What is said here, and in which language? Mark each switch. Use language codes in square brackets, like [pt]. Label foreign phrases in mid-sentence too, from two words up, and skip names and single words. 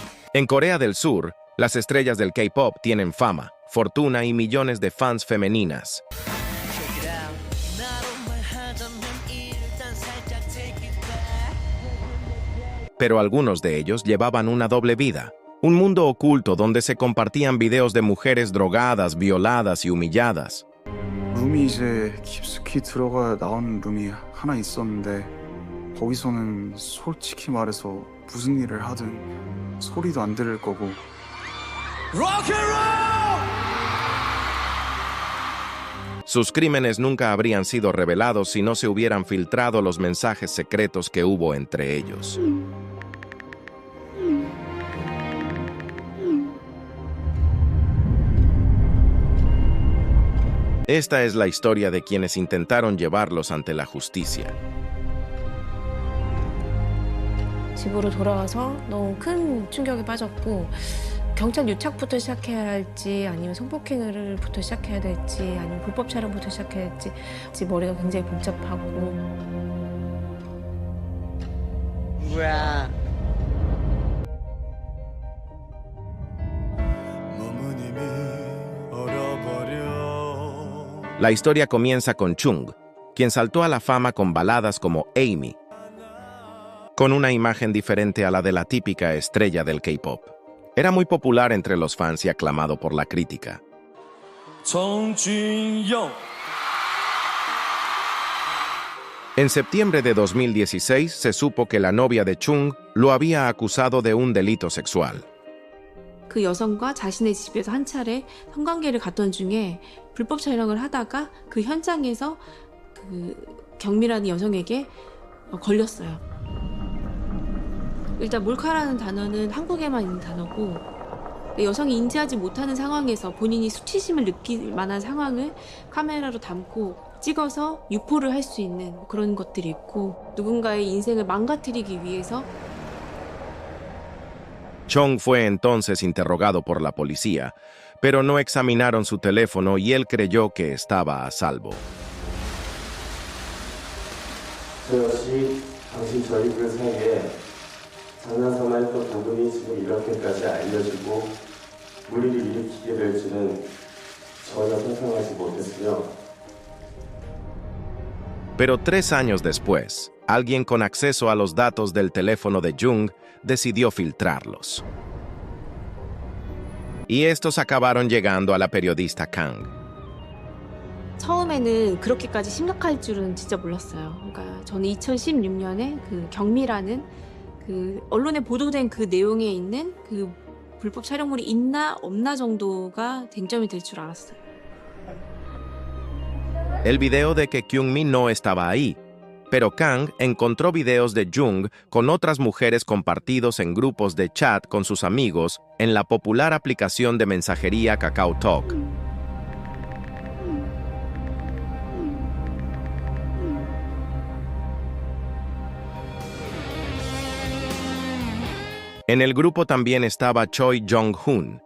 [es] En Corea del Sur, las estrellas del K-pop tienen fama, fortuna y millones de fans femeninas. Pero algunos de ellos llevaban una doble vida, un mundo oculto donde se compartían videos de mujeres drogadas, violadas y humilladas. [ko] 룸이 이제 깊숙이 들어가 나온 룸이 하나 있었는데 거기서는 솔직히 말해서 무슨 일을 하든 소리도 안 들을 거고. [es] Sus crímenes nunca habrían sido revelados si no se hubieran filtrado los mensajes secretos que hubo entre ellos. Esta es la historia de quienes intentaron llevarlos ante la justicia. [ko] 집으로 돌아와서 너무 큰 충격에 빠졌고 경찰 유착부터 시작해야 할지 아니면 성폭행을부터 시작해야 될지 아니면 불법 촬영부터 시작해야 할지 머리가 굉장히 복잡하고. 뭐야? [es] La historia comienza con Chung, quien saltó a la fama con baladas como Amy, con una imagen diferente a la de la típica estrella del K-pop. Era muy popular entre los fans y aclamado por la crítica. En septiembre de 2016 se supo que la novia de Chung lo había acusado de un delito sexual. [ko] 그 여성과 자신의 집에서 한 차례 성관계를 갖던 중에 불법 촬영을 하다가 그 현장에서 그 경미라는 여성에게 걸렸어요. 일단 몰카라는 단어는 한국에만 있는 단어고 여성이 인지하지 못하는 상황에서 본인이 수치심을 느낄 만한 상황을 카메라로 담고 찍어서 유포를 할 수 있는 그런 것들이 있고 누군가의 인생을 망가뜨리기 위해서. [es] Chung fue entonces interrogado por la policía, pero no examinaron su teléfono y él creyó que estaba a salvo. [ko] 저 역시 당신 저희 그 사이에 장난삼아 했던 부분이 지금 이렇게까지 알려지고 무리를 일으키게 될지는 전혀 상상하지 못했으며. [es] Pero 3 años después, alguien con acceso a los datos del teléfono de Jung decidió filtrarlos. Y estos acabaron llegando a la periodista Kang. [ko] 처음에는 그렇게까지 심각할 줄은 진짜 몰랐어요. 그러니까 저는 2016년에 그 경미라는 그 언론에 보도된 그 내용에 있는 그 불법 촬영물이 있나 없나 정도가 쟁점이 될 줄 알았어요. [es] El video de que Kyungmi no estaba ahí, pero Kang encontró videos de Jung con otras mujeres compartidos en grupos de chat con sus amigos en la popular aplicación de mensajería KakaoTalk. En el grupo también estaba Choi Jong-hoon.